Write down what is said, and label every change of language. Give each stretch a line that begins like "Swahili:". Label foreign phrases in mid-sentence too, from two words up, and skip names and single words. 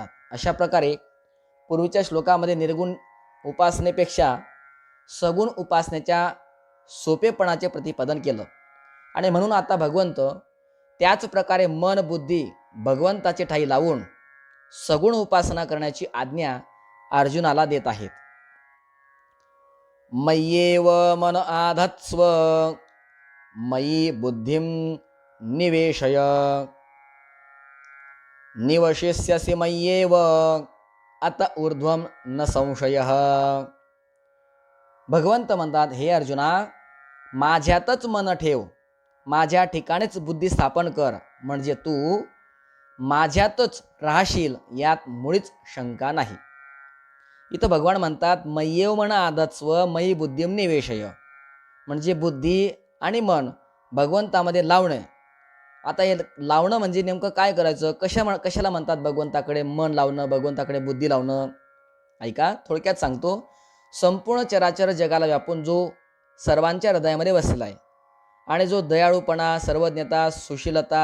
Marathi: अशा प्रकारे पूर्वीच्या श्लोकामध्ये निर्गुण उपासनेपेक्षा सगुण उपासनेच्या सोपेपणाचे प्रतिपादन केलं, आणि म्हणून आता भगवंत त्याच प्रकारे मन बुद्धी भगवंताचे ठाई लावून सगुण उपासना करण्याची आज्ञा अर्जुनाला देत आहेत.
Sanskrit: मय्येव मन आधत्स्व मयि बुद्धिं निवेशय निवशिष्यसि मय्येव अत ऊर्ध्वं न संशयः.
Marathi: भगवंत म्हणतात, हे अर्जुना, माझ्यातच मन ठेव, माझ्या ठिकाणीच बुद्धी स्थापन कर, म्हणजे तू माझ्यातच राहशील, यात मुळीच शंका नाही. इथं भगवान म्हणतात
Sanskrit: मय्येव मन आधत्स्व मयि बुद्धिं निवेशय,
Marathi: म्हणजे बुद्धी आणि मन भगवंतामध्ये लावणे आता हे लावणं म्हणजे नेमकं काय करायचं, कशाला म्हणतात भगवंताकडे मन लावणं, भगवंताकडे बुद्धी लावणं? ऐका, थोडक्यात सांगतो. संपूर्ण चराचर जगाला व्यापून जो सर्वांच्या हृदयामध्ये वसलेला आहे आणि जो दयाळूपणा, सर्वज्ञता, सुशीलता